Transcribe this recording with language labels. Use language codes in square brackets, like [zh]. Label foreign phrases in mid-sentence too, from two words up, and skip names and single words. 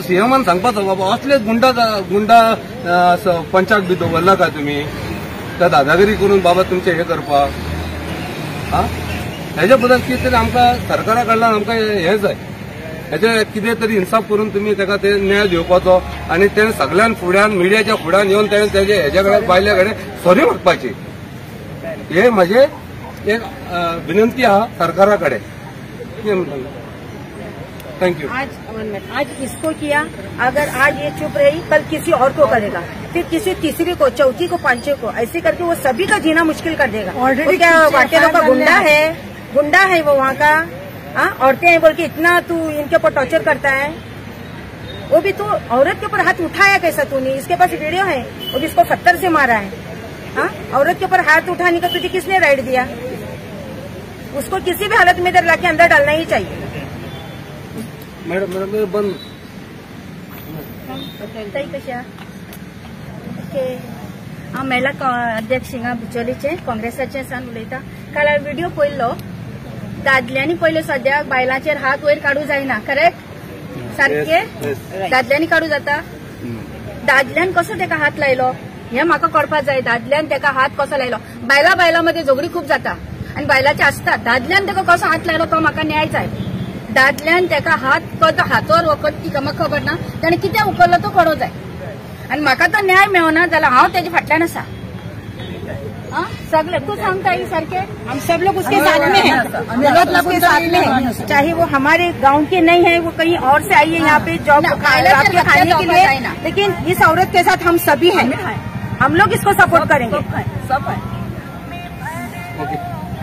[kok] CMान सांगपाचो बाबा असले गुंडा पंचाक बी दवरला काय तुमी त्या दादागिरी करून बाबा तुमचे हे करपाक हेच्या बद्दल कितें तरी आमकां सरकारा कडल्यान आमकां हें जाय हेचे कितें तरी इन्साफ करून तुमी ताका ते न्याय दिवपाचो आनी तेणें सगळ्यान फुड्यान मिडियाच्या फुड्यान येवन तेणें तेजे हेजे कडेन बायले कडेन सॉरी मागपाची हे म्हजे एक विनंती आहा सरकारा कडेन। [en] thank you. [hi] आज इसको किया अगर आज ये चुप रही कल किसी और को करेगा फिर किसी तीसरी को चौथी को पांचवी को ऐसे करके वो सभी का जीना मुश्किल कर देगा। क्या वाटेलों का गुंडा है वो वहाँ का। औरतें हैं बोल के इतना तू इनके ऊपर टॉर्चर करता है। वो भी तू औरत के ऊपर हाथ उठाया कैसा तूने। इसके पास वीडियो है वो भी इसको पत्थर से मारा है। औरत के ऊपर हाथ उठाने का तुझे किसने राइट दिया। उसको किसी भी हालत में इधर लाके अंदर डालना ही चाहिए। मैडम बंद [kok] कशा ओके हांव महिला अध्यक्ष हिंगा बिचोलीचे काँग्रेसाचे सान उलयता. काल व्हिडिओ पळयलो. दादल्यांनी पयले सद्याक बायलांचेर हात वयर काडू जायना. करेक्ट? सारखे दादल्यांनी काडू जाता. दादल्यान कसो तेका हात लायलो हे म्हाका कळपाक जाय. दादल्यान तेका हात कसो लायलो. बायला मध्ये झगडी खूप जाता आणि बायलाचे असतात. दादल्यान तेका कसो हात लायलो तो म्हाका न्याय जाय. दादल्यान तेका हात हातोर वखद ती म्हाका खबर ना. ताणे कित्याक उखललो तो कळो जाय आणि म्हाका तो न्याय मेळना जाल्यार हांव तेजे फाटल्यान आसा. सगळे तू सांगता सारखे [hi] हम सब लोग उसके साथ में हैं. उसके साथ में हैं. चाहे वो हमारे गांव के नहीं है, वो कहीं और से आई है यहाँ पे जॉब खाने के लिए, लेकिन इस औरत के साथ हम सभी हैं. हम लोग इसको सपोर्ट करेंगे. सब है.